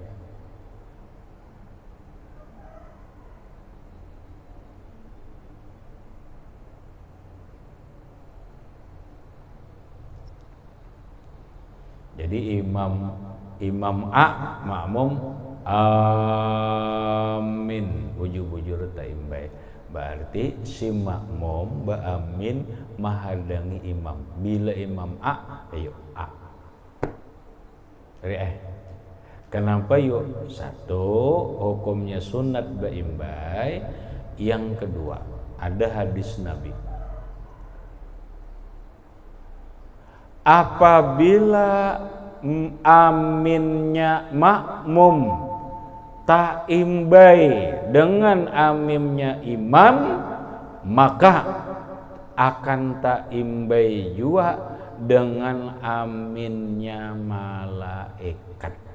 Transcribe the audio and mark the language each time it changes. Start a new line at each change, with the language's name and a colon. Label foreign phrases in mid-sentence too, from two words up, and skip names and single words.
Banjar: Jadi imam A, makmum amin, bujur-bujur taimbai. Berarti si makmum ba'amin mahadangi imam. Bila imam A, ayo A. Kenapa yuk? Satu, hukumnya sunat ba'imbai.
Indonesian: Yang kedua, ada hadis Nabi. Apabila aminnya makmum ta'imbai dengan aminnya imam, maka akan ta'imbai juga dengan aminnya malaikat.